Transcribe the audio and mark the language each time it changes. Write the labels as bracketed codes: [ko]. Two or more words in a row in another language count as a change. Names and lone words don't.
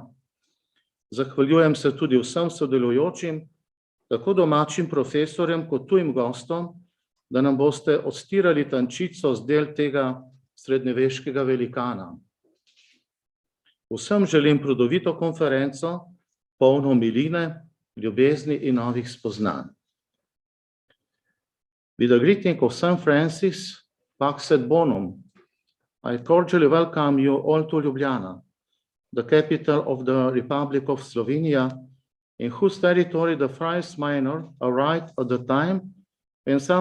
[sl] Zahvaljujem se tudi vsem sodelujočim, tako domačim profesorjem kot tujim gostom, da nam boste odstirali tančico z del tega srednjeveškega velikana. Vsem želim plodovito konferenco, polno miline, ljubezni in novih spoznanj. [en] With the greeting of St. Francis, [la] pax et bonum, [en] I cordially welcome you all to Ljubljana, the capital of the Republic of Slovenia, in whose territory the Friars Minor arrived at the time when St.